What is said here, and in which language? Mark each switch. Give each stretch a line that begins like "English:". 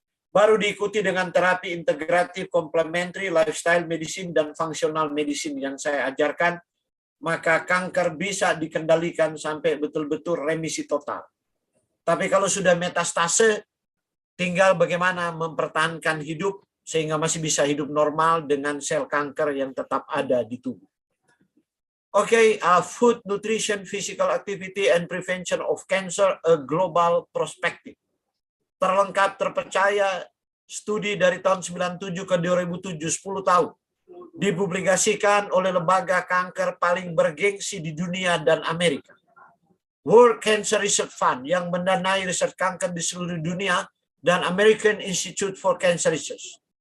Indonesian: Baru diikuti dengan terapi integratif, complementary, lifestyle medicine, dan functional medicine yang saya ajarkan, maka kanker bisa dikendalikan sampai betul-betul remisi total. Tapi kalau sudah metastase, tinggal bagaimana mempertahankan hidup sehingga masih bisa hidup normal dengan sel kanker yang tetap ada di tubuh.
English: Oke, food, nutrition, physical activity, and prevention of cancer, a global perspective.
Indonesian: Terlengkap, terpercaya, studi dari tahun 97 ke 2007, 10 tahun. Dipublikasikan oleh lembaga kanker paling bergengsi di dunia dan Amerika. World Cancer Research Fund yang mendanai riset kanker di seluruh dunia dan American Institute for Cancer Research.